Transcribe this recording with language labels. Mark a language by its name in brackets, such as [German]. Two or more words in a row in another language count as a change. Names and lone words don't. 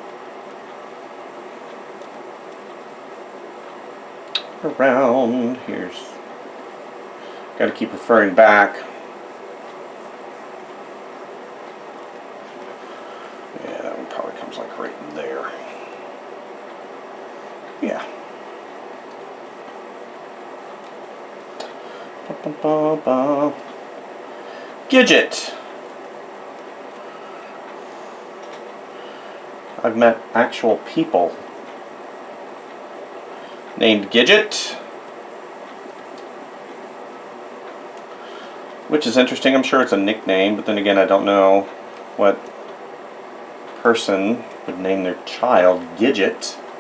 [English] Around. Here's. Got to keep referring back. Yeah, that one probably comes like right in there. Yeah. Ba-ba-ba-ba. Gidget. I've met actual people named Gidget, which is interesting. I'm sure it's a nickname, but then again, I don't know what person would name their child Gidget.